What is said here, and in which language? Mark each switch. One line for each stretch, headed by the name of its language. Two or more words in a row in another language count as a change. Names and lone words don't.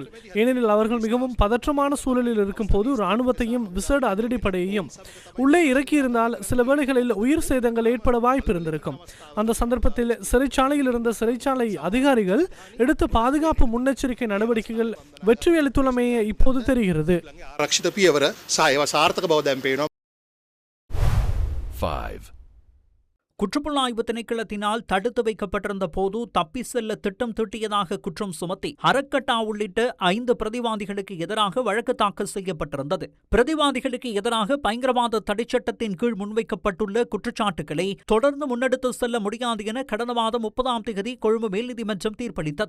Tamil: ஏனெனில் அவர்கள் மிகவும் பதற்றமான சூழலில் இருக்கும் போது இராணுவத்தையும் விசேட அதிரடிப்படையையும் உள்ளே இறக்கியிருந்தால் சில வேளைகளில் உயிர் சேதங்கள் ஏற்பட வாய்ப்பு இருந்திருக்கும். அந்த சந்தர்ப்பத்தில் சிறைச்சாலையில் இருந்த சிறைச்சாலை அதிகாரிகள் எடுத்த பாதுகாப்பு முன்னெச்சரிக்கை நடவடிக்கைகள் வெற்றியளித்துள்ளமையே இப்போது தெரிகிறது.
Sinhala: ආරක්ෂිත පියවර සහ ඒවා සාර්ථක බව දැන් පේනවා.
Tamil: குற்றப்புலனாய்வு திணைக்களத்தினால் தடுத்து வைக்கப்பட்டிருந்த போது தப்பி செல்ல திட்டம் தீட்டியதாக குற்றம் சுமத்தி ஹரக்கட்டா உள்ளிட்ட 5 பிரதிவாதிகளுக்கு எதிராக வழக்கு தாக்கல் செய்யப்பட்டிருந்தது. பிரதிவாதிகளுக்கு எதிராக பயங்கரவாத தடைச்சட்டத்தின் கீழ் முன்வைக்கப்பட்டுள்ள குற்றச்சாட்டுகளை தொடர்ந்து முன்னெடுத்து செல்ல முடியாது என கடந்த மாதம் 30ஆம் தேதி கொழும்பு மேல் நீதிமன்றம் தீர்ப்பளித்தது.